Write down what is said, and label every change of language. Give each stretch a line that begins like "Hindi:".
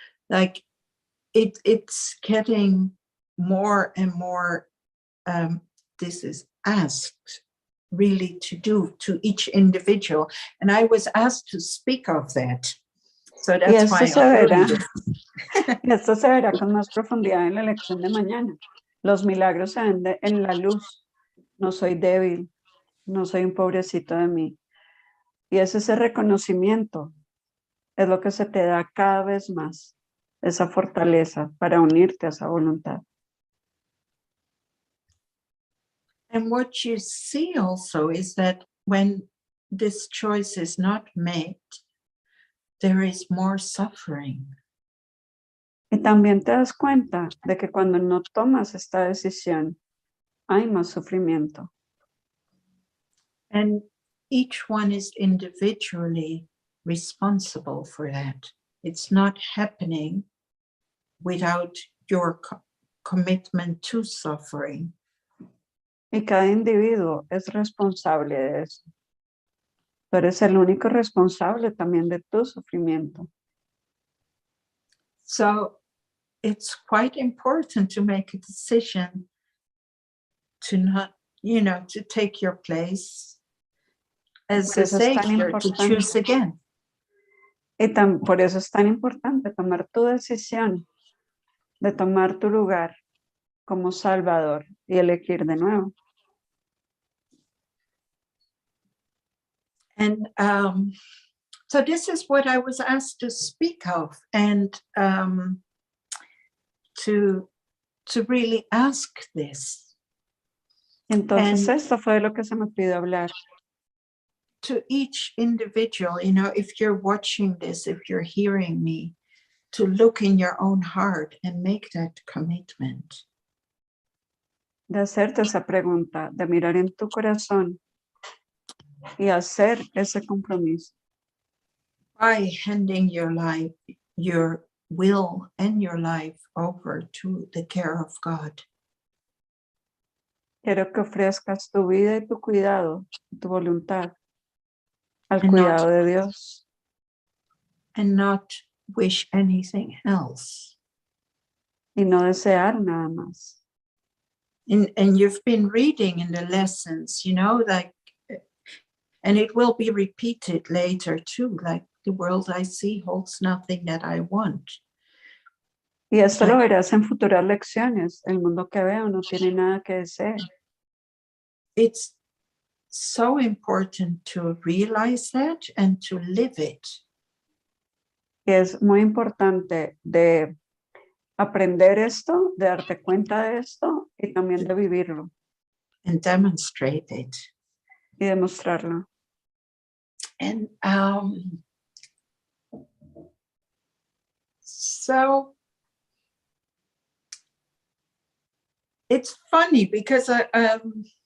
English: Like it's getting more and more. This is asked really to do to each individual, and I was asked to speak of that, so that's why
Spanish: esto se verá con más profundidad en la lección de mañana. Los milagros se ven en la luz. No soy débil, no soy un pobrecito de mí, y es ese reconocimiento es lo que se te da cada vez más, esa fortaleza para unirte a esa voluntad.
English: And what you see also is that when this choice is not made, there is more suffering.
Spanish: Y también te das cuenta de que cuando no tomas esta decisión, hay más sufrimiento.
English: And each one is individually responsible for that. It's not happening without your commitment to suffering.
Spanish: Y cada individuo es responsable de eso. Tú eres el único responsable también de tu sufrimiento.
English: So it's quite important to make a decision to not, to take your place as a savior, to choose again.
Spanish: Y por eso es tan importante tomar tu decisión de tomar tu lugar como Salvador y elegir de nuevo.
English: And so this is what I was asked to speak of, and to really ask this.
Spanish: Entonces esto fue lo que se me pidió hablar.
English: To each individual, if you're watching this, if you're hearing me, to look in your own heart and make that commitment.
Spanish: De hacerte esa pregunta, de mirar en tu corazón y hacer ese compromiso.
English: By handing your life, your will and your life over to the care of God.
Spanish: Quiero que ofrezcas tu vida y tu cuidado, tu voluntad al
English: And
Spanish: cuidado de Dios.
English: And not wish anything else.
Spanish: Y no desear nada más.
English: And you've been reading in the lessons, like, and it will be repeated later too, like the world I see holds nothing that I want.
Spanish: Y esto lo verás en futuras lecciones. El mundo que veo no tiene nada que desear.
English: It's so important to realize that and to live it.
Spanish: Y es muy importante de aprender esto, de darte cuenta de esto y también de vivirlo.
English: And demonstrate it.
Spanish: Y demostrarlo.
English: And so it's funny because I'm